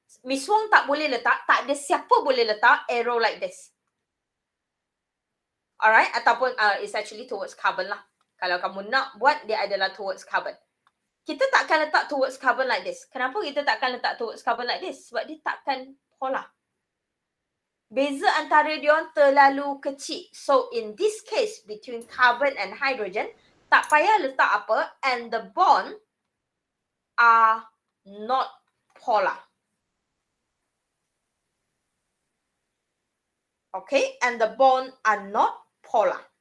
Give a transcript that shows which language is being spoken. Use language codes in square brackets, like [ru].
[ms] Miss Wong tak boleh letak, tak ada siapa boleh letak arrow [en] like this. Alright, [ms] ataupun [en] it's actually towards carbon lah. [ms] Kalau kamu nak buat, dia adalah towards carbon. Kita takkan letak towards carbon [en] like this. [ms] Kenapa kita takkan letak towards carbon [en] like this? [ms] Sebab dia takkan polar. Beza antara dia terlalu kecil. [en] So in this case, between carbon and hydrogen, [ms] tak payah letak apa, [en] and the bond are not polar. Okay, and the bond are not polar.